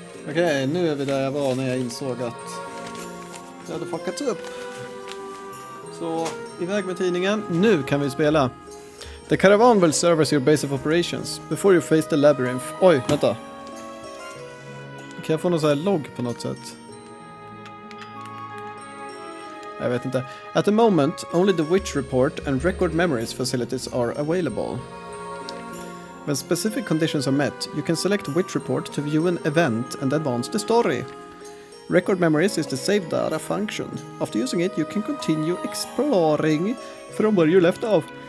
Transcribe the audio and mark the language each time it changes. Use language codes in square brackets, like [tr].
[sv] Okej, nu är vi där jag var när jag insåg att jag hade fuckat upp. Så, iväg med tidningen. Nu kan vi spela. [en] The caravan will serve as your base of operations before you face the labyrinth. [sv] Oj, vänta. Kan jag få någon sån här logg på något sätt? Jag vet inte. [en] At the moment, only the witch report and record memories facilities are available. When specific conditions are met, you can select witch report to view an event and advance the story. Record memories is the save data function. After using it, you can continue exploring from where you left off.